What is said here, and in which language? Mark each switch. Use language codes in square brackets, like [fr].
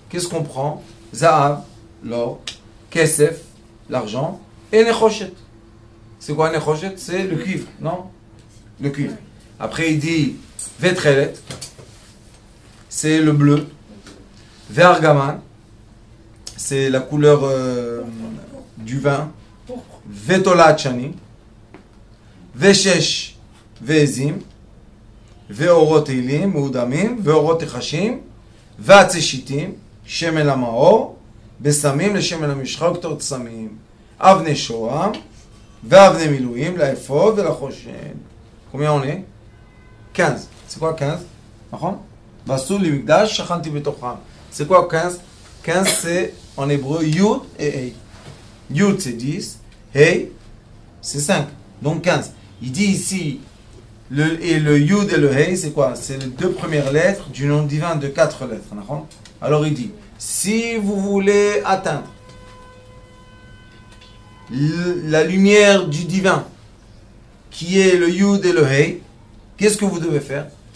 [fr] Qu'est-ce qu'on prend? Zahav, l'or, Kesef, l'argent, et Nechoshet. C'est quoi Nechoshet? C'est le cuivre, non? Le cuivre. Après il dit Vetrelet, c'est le bleu. Vergaman, c'est la couleur du vin. Vetola chani, [he] ושש ועזים, ואורות עילים, מעודמים, ואורות נחשים, ועצי שיטים, שמן למאור, בשמים לשמן המשחה וקטורת סמים, אבני שוהם, ואבני מילואים, לאפוד ולחושן. [fr] Combien on est? 15. C'est quoi 15? [he] נכון? ועשו לי מקדש, שכנתי בתוכם. [fr] C'est quoi 15? 15 c'est en hébreu Yud et Hey. Yud c'est 10, Hey c'est 5. Donc 15. Il dit ici, le Yud et le Hey c'est quoi? C'est les deux premières lettres du nom divin de 4 lettres. D'accord? Alors il dit, si vous voulez atteindre la lumière du divin, qui est le Yud et le Hey, qu'est-ce que vous devez faire?